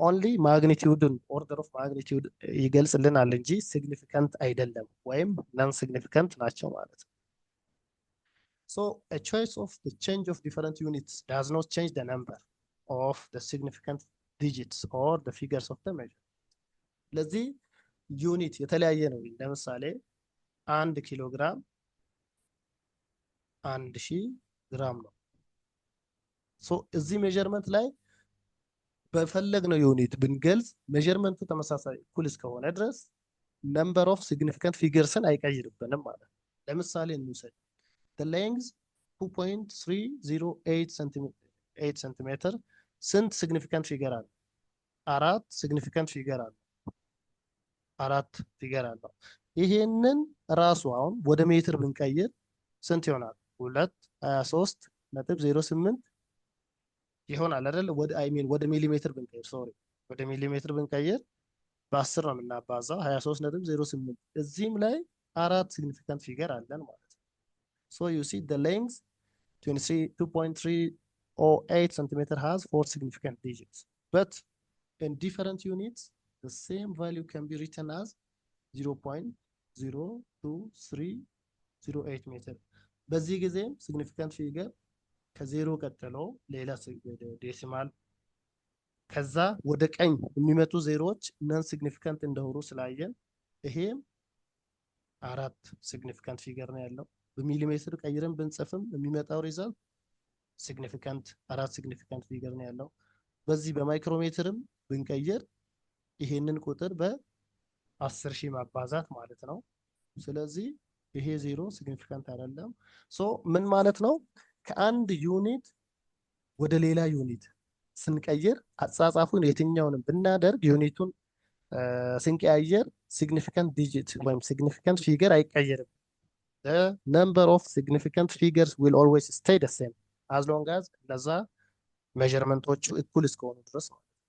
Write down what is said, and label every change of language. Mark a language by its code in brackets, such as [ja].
[am] ኦንሊ ማግኒቲዩድን ኦርደር ኦፍ ማግኒቲዩድ ይገልጽልናል እንጂ ሲግኒፊካንት አይደለም ወይም ነን ሲግኒፊካንት ናቸው ማለት ነው። [en] So a choice of the change of different units does not change the number of the significant digits or the figures of the measure. [am] ለዚህ ዩኒት የተለያየ ነው። ለምሳሌ 1 ኪሎ ግራም 1000 ግራም ነው። ሶ እዚህ ሜዠርመንት ላይ በፈለግነው ዩኒት ብንገልጽ ሜዠርመንቱ ተመሳሳይ እኩል እስከሆነ ድረስ ነምበር ኦፍ ሲግኒፊካንት ፊገርስን አይቀይርብንም ማለት ነው። ለምሳሌ እንውሰድ the length 2.308 ሴንቲሜትር ስንት ሲግኒፊካንት ፊገር አለ? 4 ሲግኒፊካንት ፊገር አለ። 4 ፊገር አለው። ይሄንን ራሱ አሁን ወደ ሜትር ብንቀይር ስንት ይሆናል? 223.08 ይሆናል አይደል? ወደ ሚሊሜትር ብንቀይር ወደ ሚሊሜትር ብንቀይር በ10 ነው የምናባዛው 23.08 እዚህም ላይ 4 ሲግኒፊካንት ፊገር አለን ማለት ነው። [en] so you see the length 2.308 centimeter has 4 significant digits, but in different units the same value can be written as 0.02308 meter. [am] በዚህ ጊዜም ሲግኒፊካንት ፊገር ከዜሮ ቀጥሎ ሌላ ዴሲማል ከዛ ወደ ቀኝ የሚመጡ ዜሮዎች ነን ሲግኒፊካንት እንደሆኑ ስላየን ይሄም 4 ሲግኒፊካንት ፊገር ነው ያለው። በሚሊሜትር ቀይረን ብንጽፍም የሚመጣው ሪዛልት ሲግኒፊካንት 4 ሲግኒፊካንት ፊገር ነው ያለው። በዚህ በማይክሮሜትርም ብንቀይር ይሄንን ቁጥር በ10000 ማባዛት ማለት ነው። ስለዚህ ይሄ ዜሮ ሲግኒፊካንት አይደለም። ሶ ምን ማለት ነው? ከአንድ ዩኒት ወደ ሌላ ዩኒት ስንቀይር አጻጻፉን የትኛውንም ብናደርግ ዩኒቱን ስንቀያየር ሲግኒፊካንት ዲጂት ወይም ሲግኒፊካንት ፊገር አይቀየርም። [en] the number of significant figures will always stay the same as long as [am] እነዛ ሜዠርመንቶቹ እኩል እስከሆኑ ድረስ ነው።